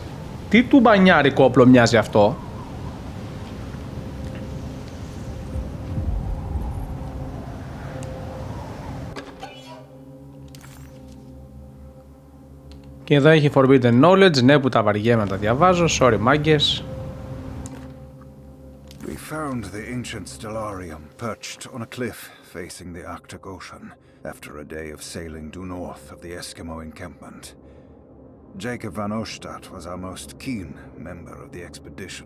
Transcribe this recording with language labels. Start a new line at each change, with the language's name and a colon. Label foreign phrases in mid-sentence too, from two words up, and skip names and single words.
Greek: Τι του μπανιάρικο όπλο μοιάζει αυτό? Και εδώ έχει Forbidden Knowledge, ναι που τα βαριέμαι να τα διαβάζω, sorry μάγκες.
English: We found the ancient stellarium perched on a cliff facing the Arctic Ocean after a day of sailing due north of the Eskimo encampment. Jacob van Oostad was our most keen member of the expedition.